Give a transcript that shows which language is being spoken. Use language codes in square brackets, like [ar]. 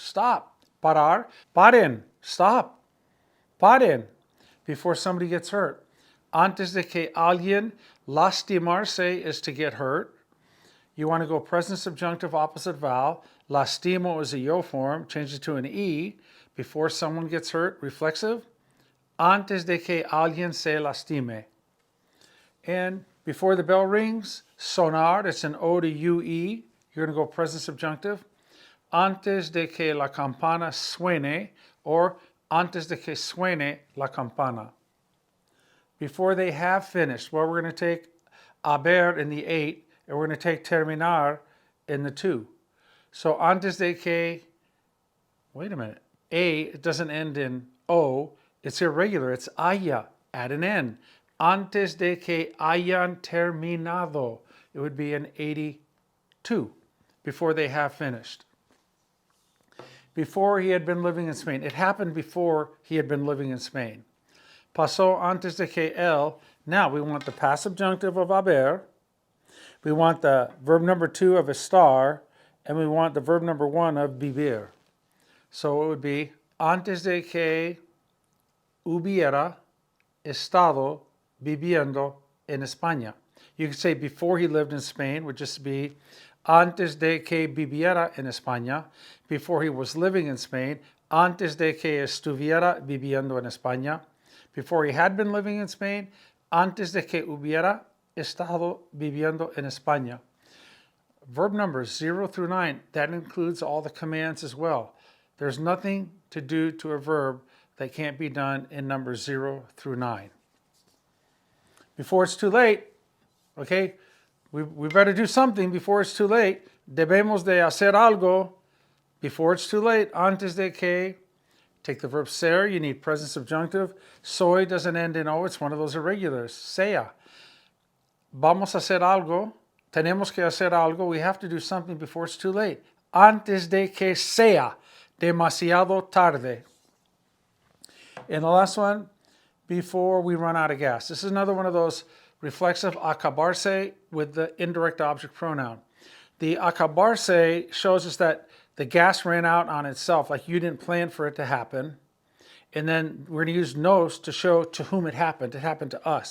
[es] Stop. Parar. Paren. Stop. Paren. [en] Before somebody gets hurt. [es] Antes de que alguien lastimarse [en] is to get hurt. You want to go present subjunctive opposite vowel. Lastimo is a yo form. Change it to an e. Before someone gets hurt, reflexive. [es] Antes de que alguien se lastime. [en] And before the bell rings, sonar, it's an O to UE. You're going to go present subjunctive. [es] Antes de que la campana suene, or antes de que suene la campana. [en] Before they have finished, well, we're going to take haber in the 8, and we're going to take terminar in the 2. So [es] antes de que, [en] wait a minute, it doesn't end in O, it's irregular, it's haya, add an N. [es] Antes de que hayan terminado, [en] it would be an 82, before they have finished. Before he had been living in Spain. It happened before he had been living in Spain. [es] Pasó antes de que él. [en] Now we want the past subjunctive of haber. We want the verb number 2 of estar. And we want the verb number 1 of vivir. So it would be [es] antes de que hubiera estado viviendo en España. [en] You could say before he lived in Spain would just be [es] antes de que viviera en España. [en] Before he was living in Spain, [es] antes de que estuviera viviendo en España. [en] Before he had been living in Spain, [es] antes de que hubiera estado viviendo en España. [en] Verb numbers 0 through 9, that includes all the commands as well. There's nothing to do to a verb that can't be done in numbers 0 through 9. Before it's too late, okay, we better do something before it's too late. [es] Debemos de hacer algo [en] before it's too late. [es] Antes de que, [en] take the verb ser, you need present subjunctive. Soy doesn't end in O, it's one of those irregulars. Sea. [es] Vamos a hacer algo. Tenemos que hacer algo. [en] We have to do something before it's too late. [es] Antes de que sea demasiado tarde. [en] And the last one, before we run out of gas. This is another one of those reflexive acabarse with the indirect object pronoun. The acabarse shows us that the gas ran out on itself, like you didn't plan for it to happen. And then we're going to use nos to show to whom it happened. It happened to us.